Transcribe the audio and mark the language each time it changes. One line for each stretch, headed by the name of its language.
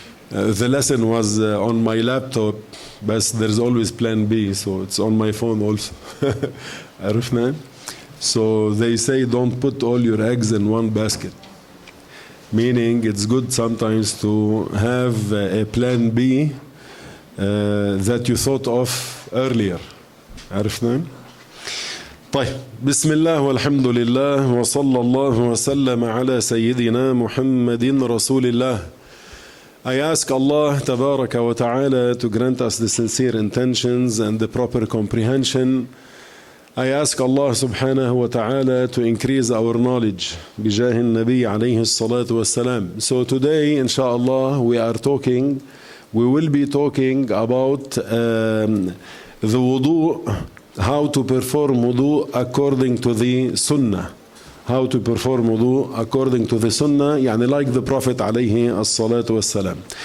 English: The lesson was on my laptop, but there's always plan B, so it's on my phone also.
Arabic: عرفنا?
English: So they say don't put all your eggs in one basket. Meaning it's good sometimes to have a plan B that you thought of earlier.
Arabic: عرفنا؟ طيب بسم الله والحمد لله وصلى الله وسلم على سيدنا محمد رسول الله.
English: I ask Allah Tabaraka wa Ta'ala to grant us the sincere intentions and the proper comprehension. I ask Allah Subhanahu wa Ta'ala to increase our knowledge.
Arabic: بجاه النبي عليه الصلاة والسلام.
English: So today, inshallah, we will be talking about the wudu, how to perform wudu according to the Sunnah. How to perform wudu according to the Sunnah,
Arabic: يعني
English: like the Prophet
Arabic: عليه الصلاة والسلام.